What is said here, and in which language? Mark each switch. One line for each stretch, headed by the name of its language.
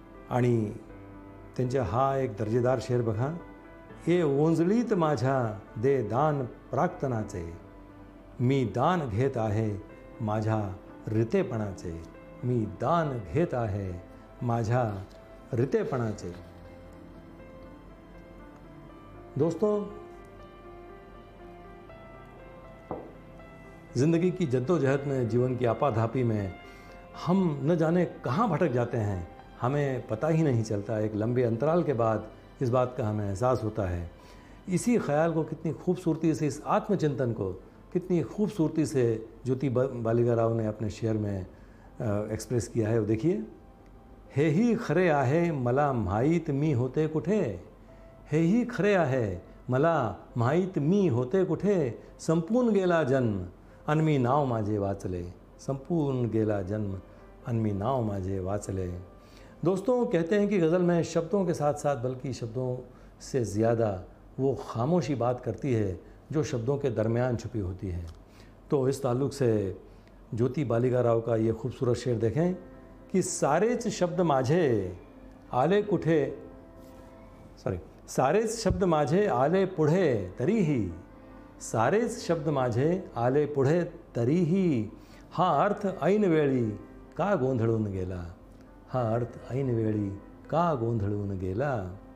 Marathi: आणि त्यांचा हा एक दर्जेदार शेर बघा. ए ओंजळीत माझ्या दे दान प्राक्तनाचे, मी दान घेत आहे माझ्या रितेपणाचे, मी दान घेत आहे माझ्या रितेपणाचे.
Hindi: दोस्तों, जिंदगी की जद्दोजहद में, जीवन की आपाधापी में हम न जाने कहाँ भटक जाते हैं, हमें पता ही नहीं चलता. एक लंबे अंतराल के बाद इस बात का हमें एहसास होता है. इसी ख्याल को कितनी खूबसूरती से, इस आत्मचिंतन को कितनी खूबसूरती से ज्योति बालिकाराव ने अपने शेर में एक्सप्रेस किया है. वो देखिए.
Marathi: हेही खरे आहे मला माहीत मी होते कुठे, हेही खरे आहे मला माहीत मी होते कुठे, संपून गेला जन्म अन मी नाव माझे वाचले, संपून गेला जन्म अन मी नाव माझे वाचले.
Hindi: दोस्तों, कहते हैं कि गज़ल में शब्दों के साथ साथ बल्कि शब्दों से ज़्यादा वो खामोशी बात करती है जो शब्दों के दरमियान छुपी होती है. तो इस ताल्लुक़ से ज्योति बालिकाराव का ये खूबसूरत शेर देखें कि
Marathi: सारेच शब्द माझे आले कुठे, सारेच शब्द माझे आले पुढे तरीही, सारेच शब्द माझे आले पुढे तरीही, हा अर्थ ऐनवेळी का गोंधळून गेला, हा अर्थ ऐनवेळी का गोंधळून गेला.